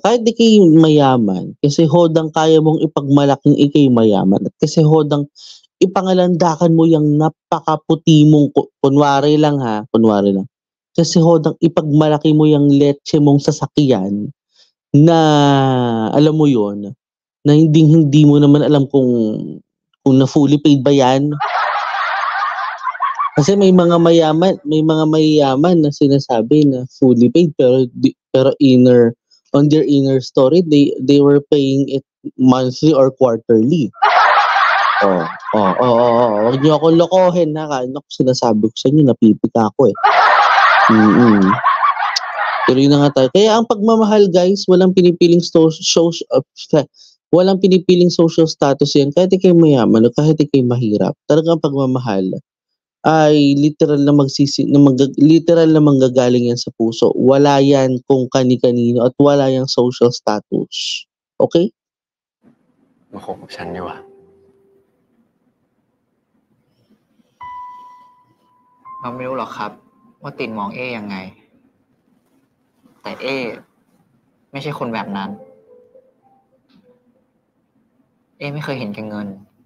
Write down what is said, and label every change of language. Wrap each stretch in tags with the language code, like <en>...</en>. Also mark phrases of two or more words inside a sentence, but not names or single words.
<tl>Kahit di kayo mayaman, kasi hodang kaya mong ipagmalaking ikay mayaman, at kasi hodang ipangalandakan mo yung napakaputi mong, kunwari lang, kasi hodang ipagmalaki mo yung leche mong sasakyan, na alam mo yon na hindi mo naman alam kung na</tl> <en>fully paid</en> <tl>ba yan. Kasi may mga mayayaman na sinasabi na</tl> <en>fully paid pero on their inner story they were paying it monthly or quarterly.</en> <tl>Wag niyo akong lokohin ha. Ano ko sinasabi ko sa inyo, napipika ako eh. Tuloy na nga tayo. Kaya ang pagmamahal guys, walang pinipiling</tl> <en>social status</en> <tl>yan. Kahit ikay mayaman o kahit ikay mahirap. Talagang pagmamahal ay literal na manggagaling yan sa puso. Wala yan kung kani-kanino at wala yang</tl> <en>social status.</en> <tl>Okay?</tl> <th>มาคบกับฉันดีกว่า เราไม่รู้หรอกครับ ว่าตินมองเอยังไง แต่เอไม่ใช่คนแบบนั้น เอไม่เคยเห็นแก่เงิน</th>